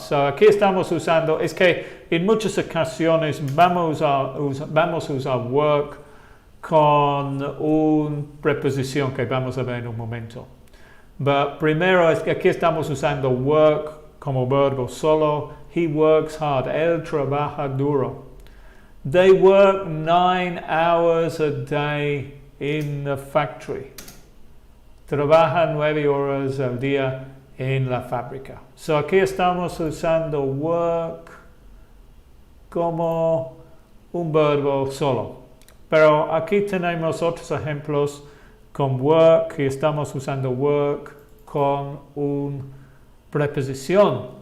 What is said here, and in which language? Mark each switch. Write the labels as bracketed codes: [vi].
[es] So, aquí estamos usando, es que en muchas ocasiones vamos a usar work con una preposición que vamos a ver en un momento. But primero es que aquí estamos usando work como verbo solo. [en] He works hard. [es] Él trabaja duro. [en] They work 9 hours a day in the factory. [es] Trabajan 9 horas al día en la fábrica. So aquí estamos usando work como un verbo solo. Pero aquí tenemos otros ejemplos con work y estamos usando work con una preposición.